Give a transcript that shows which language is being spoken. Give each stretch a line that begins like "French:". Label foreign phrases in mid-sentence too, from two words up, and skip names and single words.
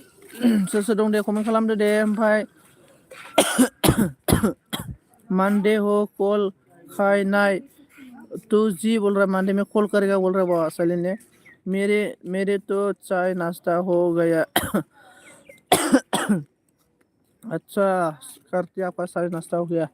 Bodo: सोर सोर दं दे कमेन्ट खालामदो दे ओमफ्राय
Hindi: मंडे हो कॉल खाई तू जी बोल रहा मंडे में कॉल करेगा बोल रहा बाबा साइलिन ने मेरे मेरे तो चाय नाश्ता हो गया अच्छा करती आपका चाय नाश्ता हो गया।